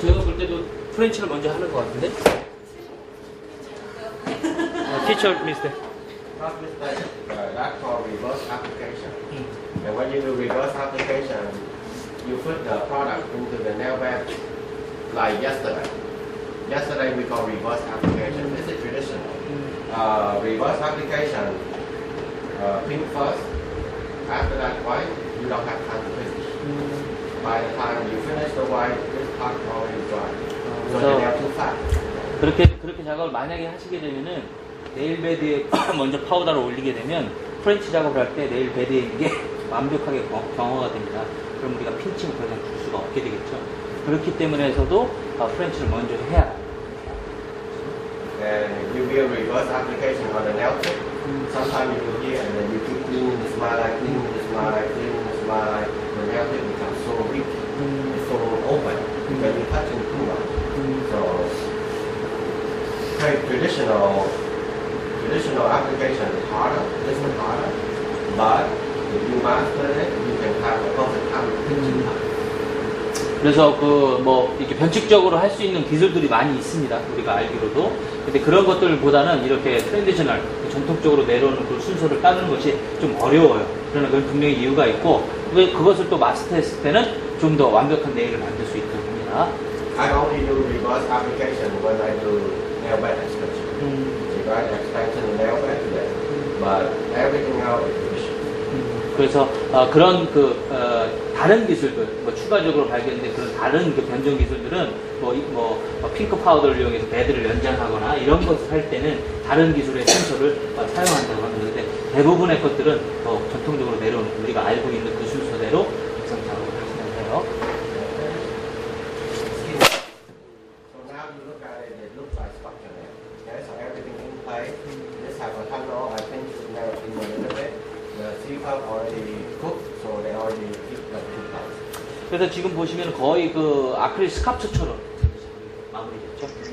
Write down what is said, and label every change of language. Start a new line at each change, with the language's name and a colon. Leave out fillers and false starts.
Korean: 제가 볼 때도 프렌치를 먼저 하는 것 같은데?
English: Teacher, mister. Not mistake. That's called reverse application. And when you do reverse application, you put the product into the nail bed like yesterday. Yesterday we call reverse application. This is traditional. Reverse application, pink first. After that white, you don't have time to finish. By the time you finish the white, this part already dry. So the nail too fat.
Korean: 그렇게 작업을 만약에 하시게 되면은 네일 베드에 먼저 파우더를 올리게 되면 프렌치 작업을 할 때 네일 베드에 있는 게 완벽하게 경화가 됩니다. 그럼 우리가 핀칭을 더 이상 줄 수가 없게 되겠죠. 그렇기 때문에서도 프렌치를 먼저 해야.
English: And you will reverse application on the nail tip. Sometimes you do here and then you keep cleaning the smile, cleaning the smile, cleaning the smile. The nail tip becomes so weak, it's so open when you touch it too much. So traditional application is harder, this one harder. But if you master it, you can have a perfect time pinching time.
Korean: 그래서 이렇게 변칙적으로 할 수 있는 기술들이 많이 있습니다. 우리가 알기로도. 근데 그런 것들보다는 이렇게 트랜디셔널, 전통적으로 내려오는 그 순서를 따르는 것이 좀 어려워요. 그러나 그건 분명히 이유가 있고, 그것을 또 마스터했을 때는 좀 더 완벽한 네일을 만들 수 있다고 합니다.
English: I only do reverse application when I do nail bed extension. Because extension and nail bed, yes. But everything else is traditional.
Korean: 그래서 그런 다른 기술들, 추가적으로 발견된 그런 다른 변종 기술들은 핑크 파우더를 이용해서 베드를 연장하거나 이런 것을 할 때는 다른 기술의 순서를 사용한다고 합니다. 근데 대부분의 것들은 전통적으로 내려오는 우리가 알고 있는 그 순서대로 백상 작업을 하시면 돼요.
English: So now you look at it, it looks like sculpture nail. Okay, so everything in place. This have a tunnel, I think it's now in a little bit. The C-cup already cooked, so they already keep the two cups.
Korean: 그래서 지금 보시면 거의 그 아크릴 스카프처럼 마무리됐죠.